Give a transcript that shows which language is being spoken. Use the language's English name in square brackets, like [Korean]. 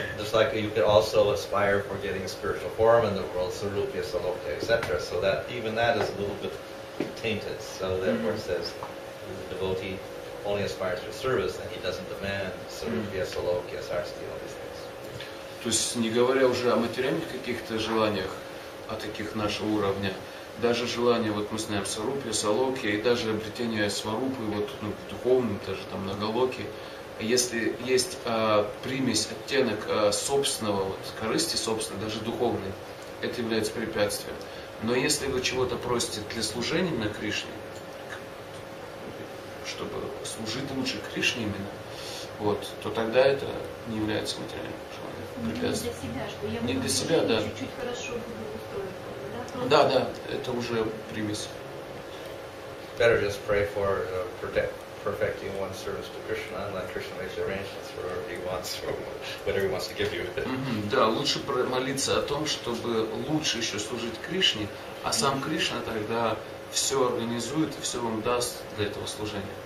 [English] Just like you could also aspire for getting a spiritual form in the world, sarupya, salokya, etc. So that even that is a little bit tainted. So therefore, it says the devotee only aspires for service, and he doesn't demand sarupya, salokya, sarsti, all these things. [Russian] То есть, не говоря уже о материальных каких-то желаниях, о таких нашего уровня, даже желание, вот мы знаем, сарупья, салокья, и даже обретение сварупы, вот, ну, в духовном, даже там на галоке, если есть примесь, оттенок собственного, вот, корысти собственной, даже духовной, это является препятствием. Но если вы чего-то просите для служения на Кришне, чтобы служить лучше Кришне именно, вот, то тогда это не является материальным желанием. Не для себя, что я не для себя, да. Чуть-чуть хорошо буду устроен. Да, да, это уже примесь. [English] Better just pray for perfecting one's service to Krishna and let Krishna make the arrangements for whatever he wants to give you. [Russian] Да, лучше молиться о том, чтобы лучше еще служить Кришне, а сам Кришна тогда все организует и все вам даст для этого служения.